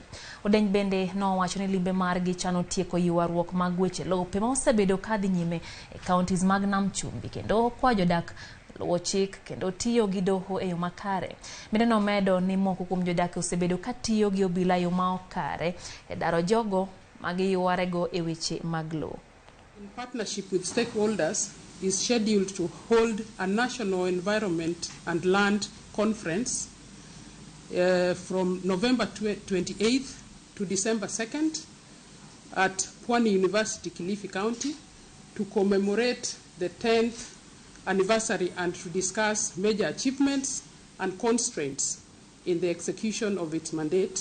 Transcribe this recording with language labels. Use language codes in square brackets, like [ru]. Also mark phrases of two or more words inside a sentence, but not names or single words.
[luo] Odeng bende nowacho ni limbe margi chano tieko ywaruok mag weche lope ma osebedo kadhi nyime e counties mag Nam Chumbi kendo kwa jodak luwo chik kendo tiyo gi doho e yo makare. Bende nomedo ni moko kuom jodak osebedo ka tiyo gi obila yo ma okare e daro jogo magiywarego e weche mag lo. [en] In partnership with stakeholders, is scheduled to hold a national environment and land conference from November 28th to December 2nd at Pwani University, Kilifi County, to commemorate the 10th anniversary and to discuss major achievements and constraints in the execution of its mandate.